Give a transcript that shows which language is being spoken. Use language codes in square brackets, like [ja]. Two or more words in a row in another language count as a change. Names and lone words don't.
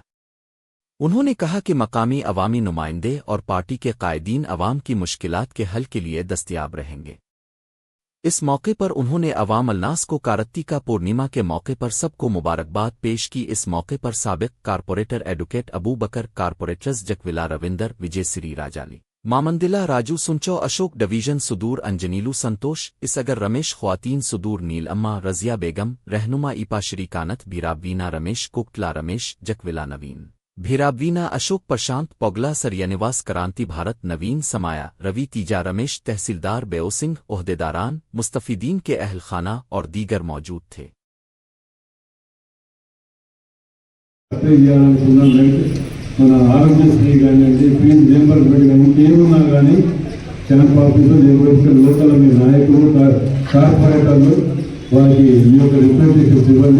[ur] انہوں نے کہا کہ مقامی عوامی نمائندے اور پارٹی کے قائدین عوام کی مشکلات کے حل کے لیے دستیاب رہیں گے۔ اس موقع پر انہوں نے عوام الناس کو کارتیکا پورنیما کے موقع پر سب کو مبارکباد پیش کی۔ اس موقع پر سابق کارپوریٹر ایڈوکیٹ ابو بکر، کارپوریٹرز جکویلا روندر، وجے سری راجالی، مامندلا راجو سنچو، اشوک ڈویژن صدور انجنیلو سنتوش، اس اگر رمیش، خواتین صدور نیل اما، رضیہ بیگم، رہنما ایپا شری کانت، بھیرابوینا رمیش، کوکٹلا رمیش، جکویلا نوین بھیرابوینا، اشوک پرشانت پوگلا، سریانواس کرانتی بھارت، نوین سمایا، روی تیجا، رمیش، تحصیلدار بیو سنگھ، عہدیداران، مستفیدین کے اہل خانہ اور دیگر موجود تھے۔ [te] మన ఆరోగ్యశ్రీ కానివ్వండి, [en] fee reimbursement [te] కానీ ఇంకేమున్నా కానీ [en] camp offices [te] నిర్వహించిన లోకల్ మీ నాయకులు, కార్పొరేటర్లు వారికి ఈ యొక్క రిప్రజెంటేషన్స్ ఇవ్వండి।